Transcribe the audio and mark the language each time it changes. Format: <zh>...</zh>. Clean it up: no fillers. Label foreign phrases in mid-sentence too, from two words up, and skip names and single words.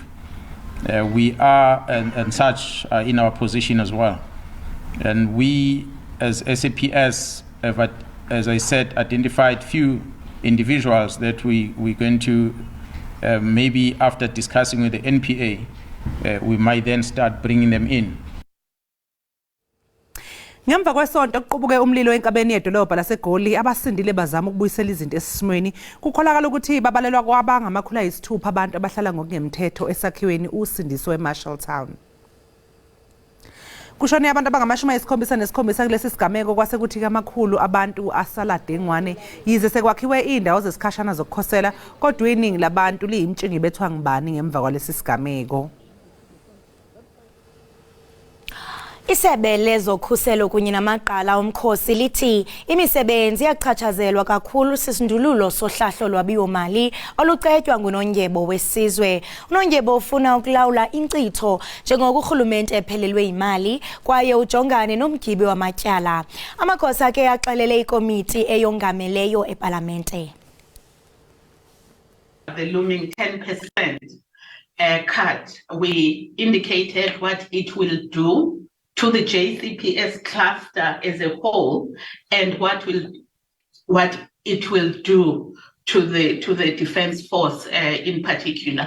<en>We are and such are in our position as well. And we as SAPS have, as I said, identified few individuals that we're going to, maybe after discussing with the NPA, we might then start bringing them in.</en> <zu>Ngemva kwesonto kuqubuke umlilo enkabeni yedolobha laseGoli abasindile bazama ukubuyisela izinto esimweni kukholakala ukuthi babalelwa kwabangamakhulu ayisithupha abantu abahlala ngokungemthetho esakhiweni usindiso eMarshalltown. Kushone abantu abangama-77 kulesi sigameko kwasekuthi kamakhulu abantu asala dengwane yize sekwakhiwe indawo zesikhashana zokukhosela kodwa iningi labantu liyimtshingi bethwa ngibani ngemva kwalesi sigameko.</zu> <xh>Isebe lezokhuselo kunye namaqala omkhosi lithi imisebenzi iyachatshazelwa kakhulu sisindululo sohlahlo lwabiwo-mali olucetywa nguNondyebo wesizwe. uNondyebo ufuna ukulawula inkcitho njengoko urhulumente ephelelwe yimali kwaye ujongane nomgibe wamatyala. Amagosa akhe axelele ikomiti eyongameleyo epalamente.</xh> <en>The looming 10% cut, we indicated what it will do to the JCPS cluster as a whole, and what it will do to the defense force in particular.</en>